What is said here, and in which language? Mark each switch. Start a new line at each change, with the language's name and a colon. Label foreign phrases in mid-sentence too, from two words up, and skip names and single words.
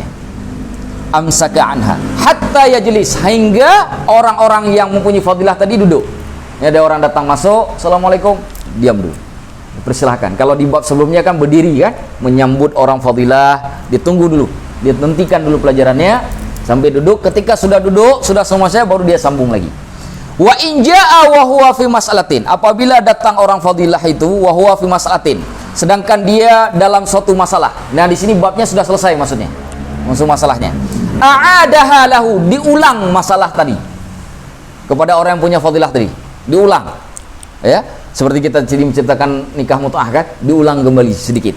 Arabic: أمسك عنها حتى يجلس,
Indonesian: hingga orang-orang yang mempunyai fadilah tadi duduk. Ini ada orang datang masuk, assalamualaikum, diam dulu. Persilahkan. Kalau di bab sebelumnya kan berdiri kan, menyambut orang fadilah, ditunggu dulu, dihentikan dulu pelajarannya sampai duduk. Ketika sudah duduk, sudah selesai, baru dia sambung lagi.
Arabic: وإن جاء وهو في مسألة,
Indonesian: apabila datang orang fadilah itu
Arabic: وهو في مسألة,
Indonesian: sedangkan dia dalam suatu masalah. Nah, di sini babnya sudah selesai maksudnya. Maksud masalahnya.
Arabic: أعادها له,
Indonesian: diulang masalah tadi. Kepada orang yang punya fadilah tadi, diulang. Ya, seperti kita menceritakan nikah mut'ah kan, diulang kembali sedikit.